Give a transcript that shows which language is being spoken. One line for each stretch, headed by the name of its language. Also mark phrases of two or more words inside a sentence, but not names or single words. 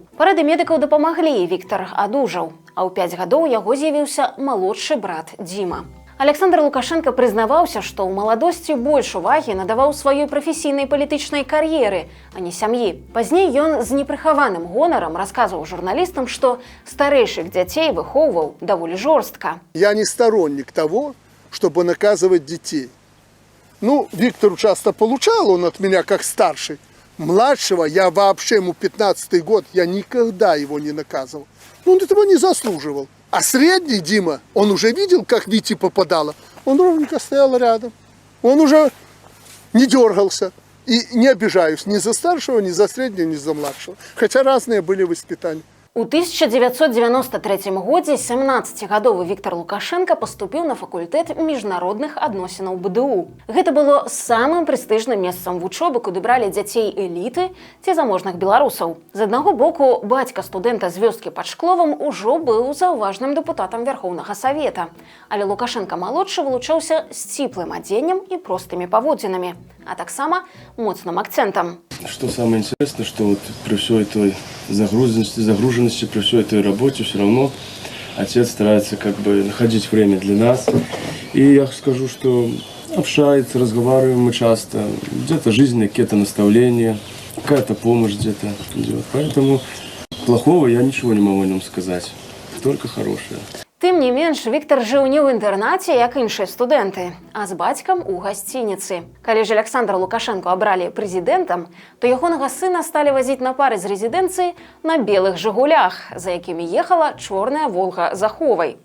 Belarusian: Парады медыкаў дапамаглі, і Віктар адужаў, а ў 5 гадоў яго з'явіўся малодшы брат Дзіма. Александр Лукашэнка прызнаваўся, што ў маладосці больш увагі надаваў сваёй прафесійнай палітычнай кар'еры, а не сям'і. Пазней ён з непрыхаваным гонарам расказваў журналістам, што старэйшых дзяцей выхоўваў даволі жорстка.
Russian: Я не сторонник того, чтобы наказывать детей. Виктору часто получал он от меня как старший. Младшего я вообще, ему 15-й год, я никогда его не наказывал. Он этого не заслуживал. А средний Дима, он уже видел, как Вите попадало. Он ровненько стоял рядом. Он уже не дергался. И не обижаюсь ни за старшего, ни за среднего, ни за младшего. Хотя разные были воспитания.
Belarusian: У 1993 годзе 17гадовы Віктар Лукашэнка паступіў на факультэт міжнародных адносінаў БДУ. Гэта было самым прэстыжным месцам вучобы, куды бралі дзяцей эліты ці заможных беларусаў. З аднаго боку, бацька студэнта з вёскі пад Шкловам ужо быў заўважным дэпутатам Вярхоўнага Савета. Але Лукашэнка-малодшы вылучаўся сціплым адзеннем і простымі паводзінамі, а таксама моцным акцэнтам.
Russian: Что самое интересное, что вот при всей этой загруженности, при всей этой работе все равно отец старается находить время для нас. И я скажу, что общается, разговариваем мы часто, где-то жизненные какие-то наставления, какая-то помощь где-то идет. Поэтому плохого я ничего не могу о нем сказать, только хорошее.
Belarusian: Тым не менш, Віктар жыў не ў інтэрнаце, як іншыя студэнты, а з бацькам у гасцініцы. Калі ж Александра Лукашэнку абралі прэзідэнтам, то ягонага сына сталі вазіць на пары з рэзідэнцыі на белых «Жигулях», за якімі ехала чорная «Волга» з аховай.